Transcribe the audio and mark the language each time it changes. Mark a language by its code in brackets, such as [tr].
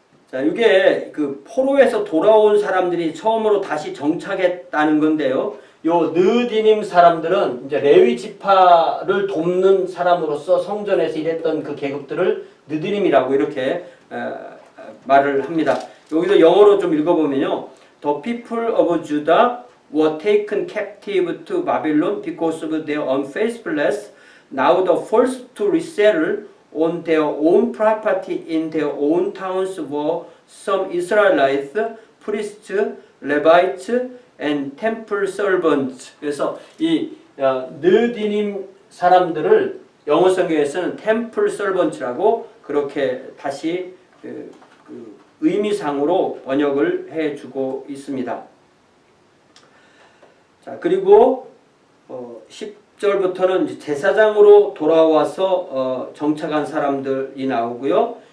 [ko] 자, 이게 포로에서 돌아온 사람들이 처음으로 다시 정착했다는 건데요. 요 느디님 사람들은 이제 레위 지파를 돕는 사람으로서 성전에서 일했던 그 계급들을 느디님이라고 이렇게 말을 합니다. 여기서 영어로 좀 읽어보면요. [en] The people of Judah were taken captive to Babylon because of their unfaithfulness. Now the forced to resettle on their own property in their own towns were some Israelites, priests, Levites, and temple servants. [ko] 그래서 이 느디님 사람들을 영어 성경에서는 템플 서번트라고 그렇게 다시 그 의미상으로 번역을 해주고 있습니다. 자, 그리고 10절부터는 제사장으로 돌아와서 정착한 사람들이 나오고요.